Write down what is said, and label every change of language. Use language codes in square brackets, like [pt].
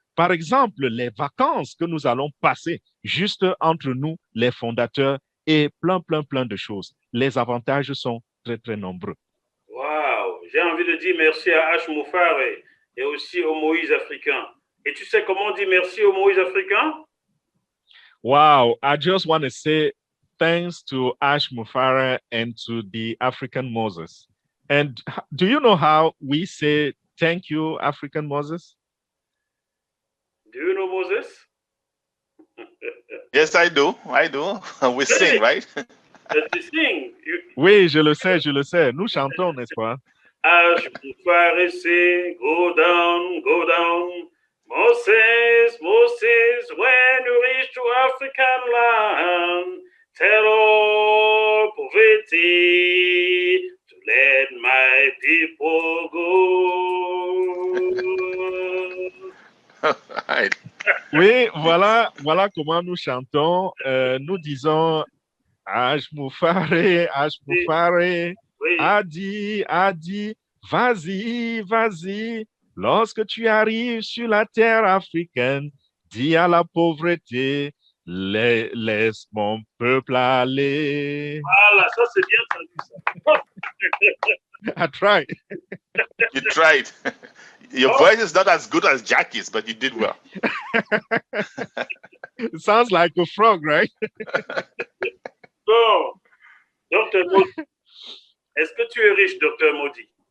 [fr] Par exemple, les vacances que nous allons passer juste entre nous, les fondateurs, et plein de choses. Les avantages sont très nombreux. Wow, j'ai envie de dire merci à H. Moufare et aussi au Moïse africain. Et tu sais comment on dit merci au Moïse africain? [en] Wow, I just want to say thanks to Ash Moufare and to the African Moses. And do you know how we say thank you, African Moses? Do you know Moses? Yes, I do. We sing, right? [fr] Tu sing. Oui, je le sais. Nous chantons, n'est-ce pas? [en] Ash Moufare say, go down. Moses, when you reach to African land, tell all poverty to let my people go. Right. [fr] Oui, voilà comment nous chantons. Nous disons Ash Moufare, Oui. Adi, vas-y. Lorsque tu arrives sur la terre africaine, dis à la pauvreté, laisse mon peuple aller. Voilà, ça c'est bien traduit. [en] I tried. You tried. Your voice is not as good as Jackie's, but you did well. It sounds like a frog, right? [fr] Bon, Dr. Modi, est-ce que tu es riche, Dr. Modi?